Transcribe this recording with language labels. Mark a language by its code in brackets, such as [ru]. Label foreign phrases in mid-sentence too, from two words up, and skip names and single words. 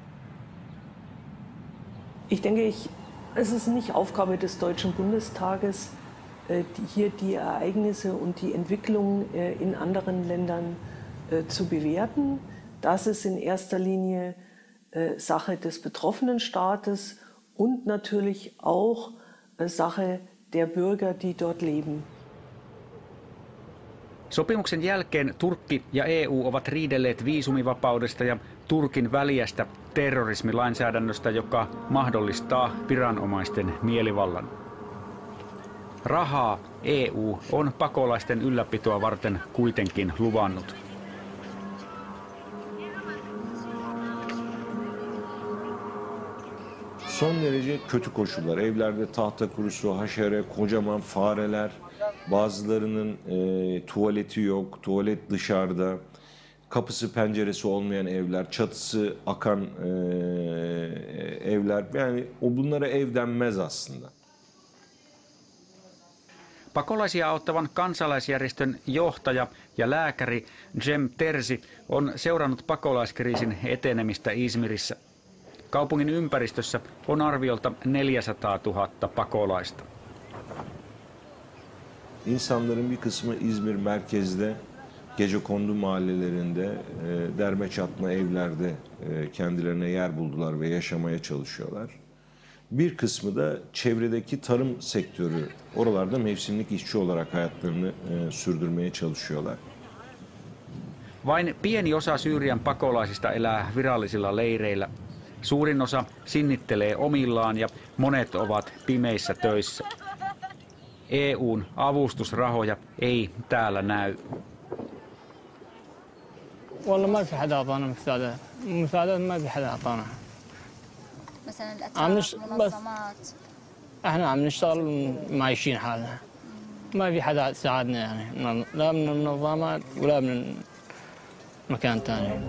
[de] Ich denke, es ist nicht Aufgabe des Deutschen Bundestages, hier die Ereignisse und die Entwicklung in anderen Ländern zu bewerten. Das ist in erster Linie Sache des betroffenen Staates und natürlich auch Sache der Bürger, die dort leben. [fi] Sopimuksen jälkeen Turkki ja EU ovat riidelleet viisumivapaudesta ja Turkin väljästä terrorismilainsäädännöstä, joka mahdollistaa viranomaisten mielivallan. Rahaa EU on pakolaisten ylläpitoa varten kuitenkin luvannut. [tr] Son derece kötü koşullar. Evlerde tahta kurusu, haşere, kocaman fareler, bazılarının tuvaleti yok, tuvalet dışarıda, kapısı penceresi olmayan evler, çatısı akan evler. Yani bunlara ev denmez aslında. [fi] Pakolaisia auttavan kansalaisjärjestön johtaja ja lääkäri Cem Terzi on seurannut pakolaiskriisin etenemistä İzmir'issä. Kaupungin ympäristössä on arviolta 400 000 pakolaista. [tr] İnsanların bir kısmı İzmir merkezde, gecekondu mahallelerinde, derme çatma evlerde kendilerine yer buldular ve yaşamaya çalışıyorlar. Bir kısmı da çevredeki tarım sektörü, oralarda mevsimlik işçi olarak hayatlarını sürdürmeye çalışıyorlar. [fi] Vain pieni osa Syyrian pakolaisista elää virallisilla leireillä. Suurin osa sinnittelee omillaan ja monet ovat pimeissä töissä. EUn avustusrahoja ei täällä näy. [ar] والله ما في حدا اعطانا مساعدات ما في حدا اعطانا مثلا الاتراك منظمات احنا عم نشتغل ومعيشين حالنا ما في حدا ساعدنا يعني لا من المنظمات ولا من مكان ثاني.